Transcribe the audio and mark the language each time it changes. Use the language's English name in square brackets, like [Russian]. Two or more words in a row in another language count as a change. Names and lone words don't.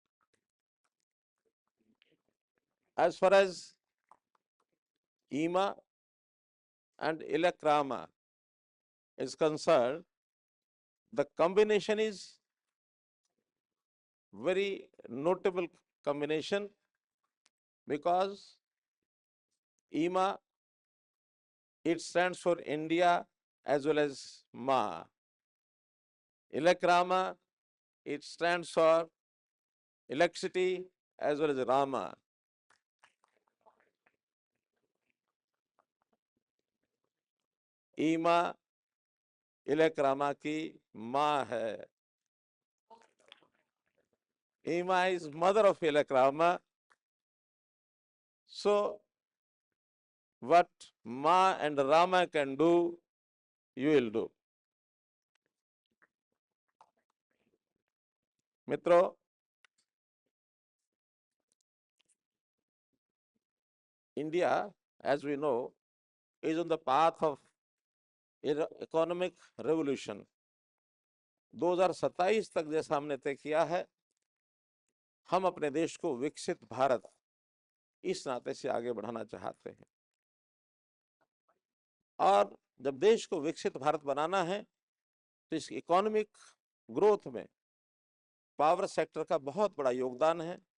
[English] As far as EMA and Eleckrama is concerned, the combination is very notable combination because IMA, it stands for India as well as Ma. Ilakrama, it stands for electricity as well as Rama. [Hindi] ईमा इलेक्रामा की माँ है. [English] Ima is mother of Ilakrama. So what Ma and Rama can do, you will do. मित्रों, India, as we know, is on the path of economic revolution. [Hindi] 2027 तक जैसा हमने तय किया है, हम अपने देश को विकसित भारत इस नाते से आगे बढ़ाना चाहते हैं. और जब देश को विकसित भारत बनाना है तो इस [English] economic growth [Hindi] में [English] power sector [Hindi] का बहुत बड़ा योगदान है.